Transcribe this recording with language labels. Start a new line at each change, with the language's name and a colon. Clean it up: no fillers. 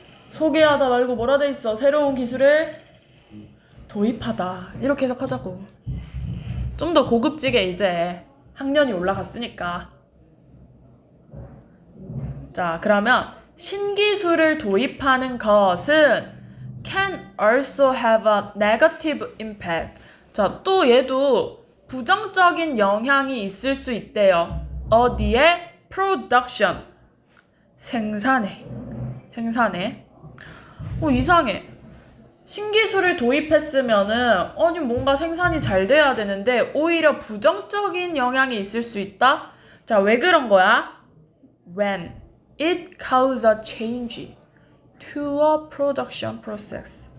Korean: 소개하다 말고 뭐라 돼 있어? 새로운 기술을 도입하다. 이렇게 해석하자고. 좀 더 고급지게 이제 학년이 올라갔으니까. 자, 그러면 신기술을 도입하는 것은
English: can also have a negative impact.
Korean: 자, 또 얘도 부정적인 영향이 있을 수 있대요. 어디에? production. 생산에. 이상해. 신기술을 도입했으면은 아니 뭔가 생산이 잘 돼야 되는데 오히려 부정적인 영향이 있을 수 있다? 자, 왜 그런 거야?
English: When it causes a change to a production process.